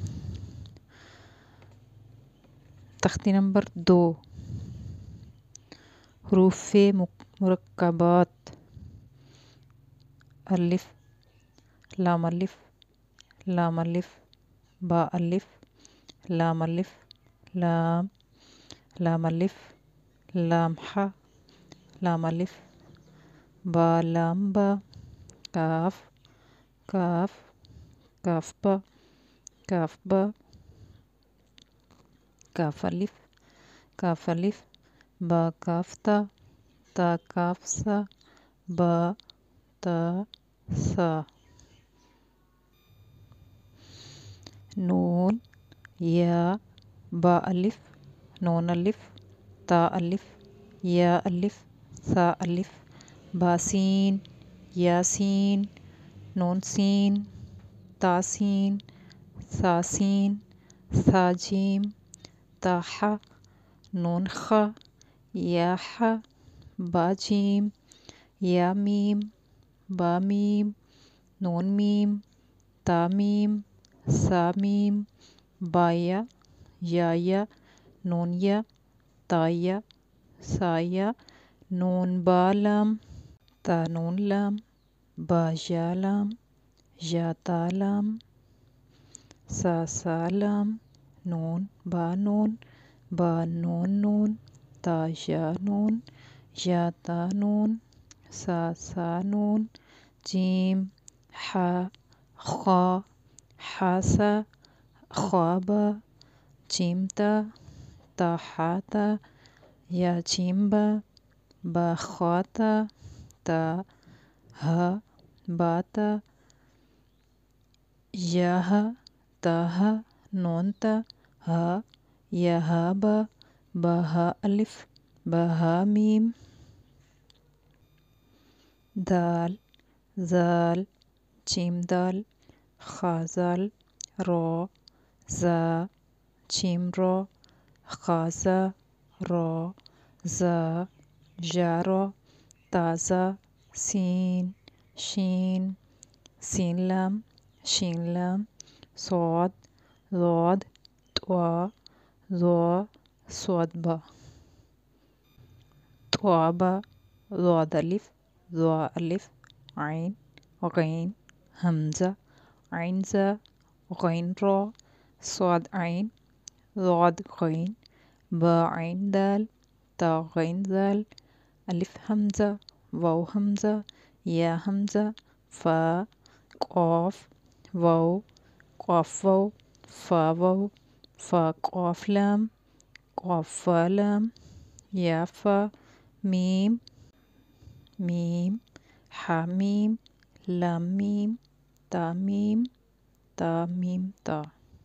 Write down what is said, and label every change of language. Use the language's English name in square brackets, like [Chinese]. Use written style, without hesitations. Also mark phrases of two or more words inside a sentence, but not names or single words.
[Urdu] تختی نمبر 2، حروف مرکبات۔ الف، لام الف، لام الف، با الف، لام الف، لام، لام الف، لام ح، لام الف، با لام با، کاف، کاف، کاف با، کاف با، کاف الف، کاف الف، با کاف تا، تا کاف سا، با تا سا۔ نون، یا، با الف، نون الف، تا الف، یا الف، سا الف، با سین، یا سین، نون سین، تا سین، سا سین، سا جیم، تا ح، نون خ، یا ح، با جیم، یا میم، با میم، نون میم، تا میم، سا میم، با یا، یا، نون یا، تا یا، سا یا، نون با لام، تا نون لام، با یا لام، یا تا لام، سا لام، نون با نون، با نون نون، تا یا نون، یا تا نون، سا نون، جیم، ح، خا، ح سا، خا با، جیم تا ح تا، یا جیم با خا تا ہ، با تا، یا ہ، تا ہ، نون تا، ہ، یا ہ با ہ الف، با ہ میم، دال، زال، جیم دال، خا زال، رو، زا، جیم رو، خا زا، رو، زا، جا رو، تا زا، سین، شین، سین لام، شین لام، صاد، ضاد، طوا، ظا، صاد با، طوا با، ضاد الف، ظا الف، عین، غین، حمزہ، عین زا، غین را، صاد عین، ضاد غین، با عین دال، تا غین دال، الف حمزہ، واو حمزہ، یا حمزہ، فا، قاف، واو، قاف واو، فا واو، فا قاف لام، قاف فا لام، یا فا، میم، میم، ح میم، لام میم، تا میم، تا میم تا۔